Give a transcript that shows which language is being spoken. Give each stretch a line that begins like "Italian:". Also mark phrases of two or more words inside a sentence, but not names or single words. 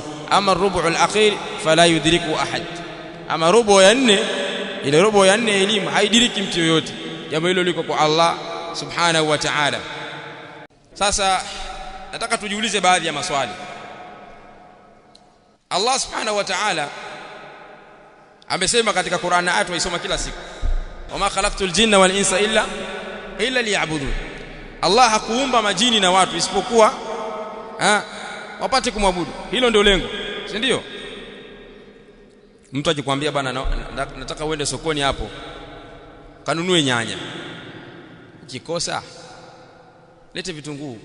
Arabic: أما الربع الأخير فلا يدرك أحد,
Swahili: ama rubu ya 4, ile rubu ya 4 elimu haidiriki mtu yoyote. Jambo hilo liko kwa Allah
Arabic: سبحانه وتعالى.
Swahili: Sasa nataka tujiulize baadhi ya maswali. Allah
Arabic: سبحانه وتعالى
Swahili: amesema katika Qur'an na ayatu waisoma kila siku,
Arabic: وما خلقت الجن والإنس إلا ليعبدون.
Swahili: Allah hakuumba majini na watu isipokuwa wapate kumwabudu. Hilo ndio lengo, si ndio? Mtu ajikwambia bwana, nataka uende sokoni hapo kanunue nyanya, ukikosa lete vitunguu.